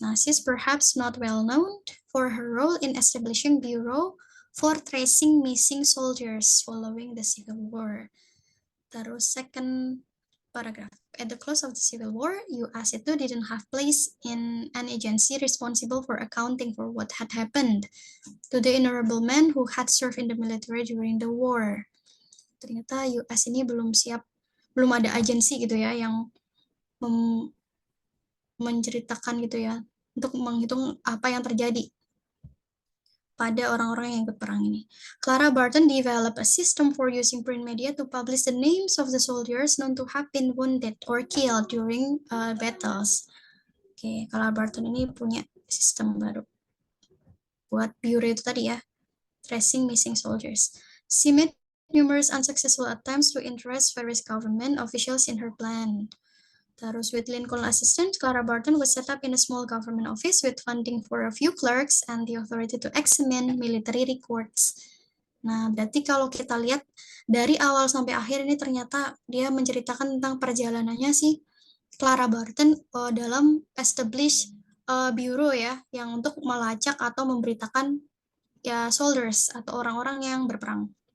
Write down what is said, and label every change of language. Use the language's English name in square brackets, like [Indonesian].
[English] Now, she's perhaps not well known for her role in establishing Bureau for tracing missing soldiers following the Civil War. Terus second paragraph. At the close of the Civil War, US itu didn't have place in an agency responsible for accounting for what had happened to the honorable men who had served in the military during the war. [Indonesian] Ternyata US ini belum siap, belum ada agensi gitu ya yang menceritakan gitu ya untuk menghitung apa yang terjadi pada orang-orang yang ikut perang ini. [English] Clara Barton developed a system for using print media to publish the names of the soldiers known to have been wounded or killed during battles. [Indonesian] Oke, Clara Barton ini punya sistem baru buat bureau itu tadi ya, [English] tracing missing soldiers. She made numerous unsuccessful attempts to interest various government officials in her plan. Terus with Lincoln assistant, Clara Barton was set up in a small government office with funding for a few clerks and the authority to examine military records. [Indonesian] Nah, berarti kalau kita lihat dari awal sampai akhir ini ternyata dia menceritakan tentang perjalanannya si Clara Barton dalam establish bureau ya, yang untuk melacak atau memberitakan ya soldiers atau orang-orang yang berperang.